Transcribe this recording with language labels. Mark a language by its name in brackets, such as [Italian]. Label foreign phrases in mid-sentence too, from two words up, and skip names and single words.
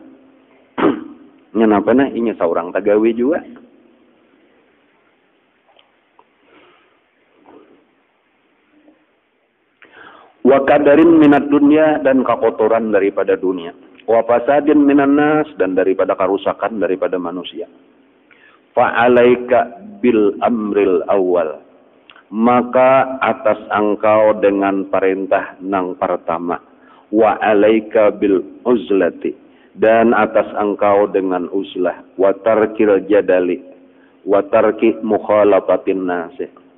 [Banjar] Nyenapa nah inya saurang tagawi juga. [Arabic] وكدر من الدنيا [Banjar] dan kekotoran daripada dunia. [Arabic] وفساد من الناس [Banjar] dan daripada kerusakan daripada manusia. [Arabic] فعليك بالأمر الأول. [Banjar] Maka atas engkau dengan perintah nang pertama. [Arabic] وعليك بالعزلة [Banjar] dan atas engkau dengan uzlah. [Arabic] وترك الجدال وترك مخالفة الناس.